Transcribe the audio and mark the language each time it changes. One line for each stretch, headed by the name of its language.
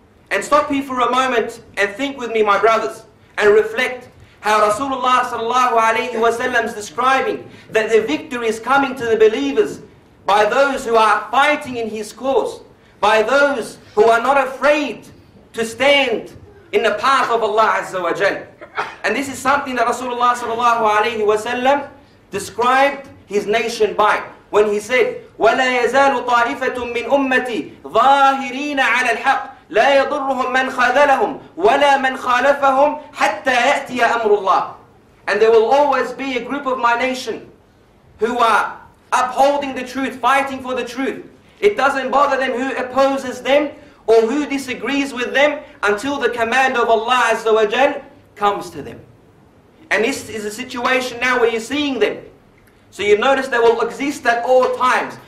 English: And stop here for a moment and think with me, my brothers, and reflect how Rasulullah sallallahu alayhi wa sallam is describing that the victory is coming to the believers by those who are fighting in His cause, by those who are not afraid to stand in the path of Allah Azza wa Jal. And this is something that Rasulullah sallallahu alayhi wa sallam described his nation by when he said,
Arabic: وَلَا يَزَالُ طَائِفَةٌ مِّنْ أُمَّتِي ظَاهِرِينَ عَلَى الْحَقِّ لا يضرهم من خذلهم ولا من خالفهم حتى يأتي أمر الله.
English: And there will always be a group of my nation who are upholding the truth, fighting for the truth. It doesn't bother them who opposes them or who disagrees with them until the command of Allah Azza wa Jal comes to them. And this is a situation now where you're seeing them. So you notice they will exist at all times.